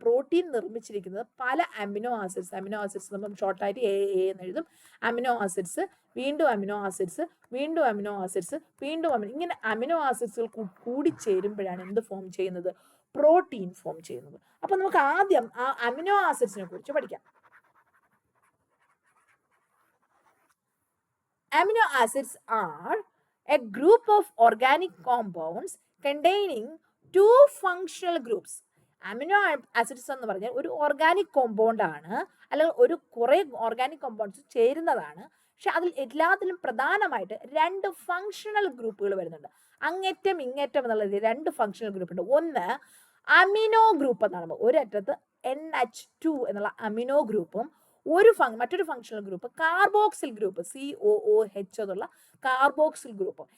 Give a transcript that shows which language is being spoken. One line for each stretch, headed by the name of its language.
Malayalam: Protein നിർമ്മിച്ചിരിക്കുന്നത് പല amino acids. Amino acids നമ്മൾ ഷോർട്ടായിട്ട് എ എന്ന് എഴുതും. അമിനോ ആസിഡ്സ്, വീണ്ടും അമിനോ ആസിഡ്സ്, വീണ്ടും അമിനോ ആസിഡ്സ്, വീണ്ടും ഇങ്ങനെ അമിനോ ആസിഡ്സുകൾ കൂടി ചേരുമ്പോഴാണ് എന്ത് ഫോം ചെയ്യുന്നത്? പ്രോട്ടീൻ ഫോം ചെയ്യുന്നത്. അപ്പൊ നമുക്ക് ആദ്യം ആ അമിനോ ആസിഡ്സിനെ കുറിച്ച് പഠിക്കാം.
English: Amino acids are a group of organic compounds containing two functional groups.
Malayalam: Amino acids എന്ന് പറഞ്ഞാൽ ഒരു ഓർഗാനിക് കോമ്പൗണ്ട് ആണ്, അല്ലെങ്കിൽ ഒരു കുറെ ഓർഗാനിക് കോമ്പൗണ്ട്സ് ചേരുന്നതാണ്. പക്ഷെ അതിൽ എല്ലാത്തിലും പ്രധാനമായിട്ട് രണ്ട് ഫങ്ഷണൽ ഗ്രൂപ്പുകൾ വരുന്നുണ്ട്. അങ്ങേറ്റം ഇങ്ങേറ്റം എന്നുള്ള രണ്ട് ഫങ്ഷണൽ ഗ്രൂപ്പ് ഉണ്ട്. ഒന്ന് അമിനോ ഗ്രൂപ്പ് എന്നാണ്, ഒരറ്റത്ത് NH2 എന്നുള്ള അമിനോ ഗ്രൂപ്പും മറ്റൊരു functional group carboxyl group COOH എന്നുള്ള കാർബോക്സിൽ ഗ്രൂപ്പ്.